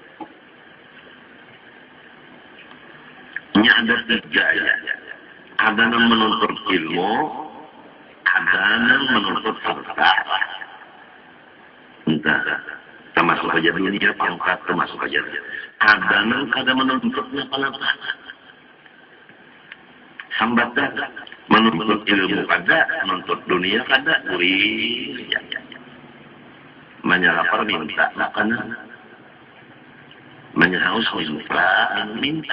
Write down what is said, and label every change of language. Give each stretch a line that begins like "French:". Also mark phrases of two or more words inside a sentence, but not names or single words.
Indonesian: Ini ada tiga ya. Ada yang menuntut ilmu, ada yang menuntut harta. Entah, termasuk aja dunia, pangkat, termasuk aja. Ada yang kada menuntutnya apa-apa. Hambatan, menuntut ilmu kada, menuntut dunia kada, urip. Menyalapar minta makanan. Menyaus minta.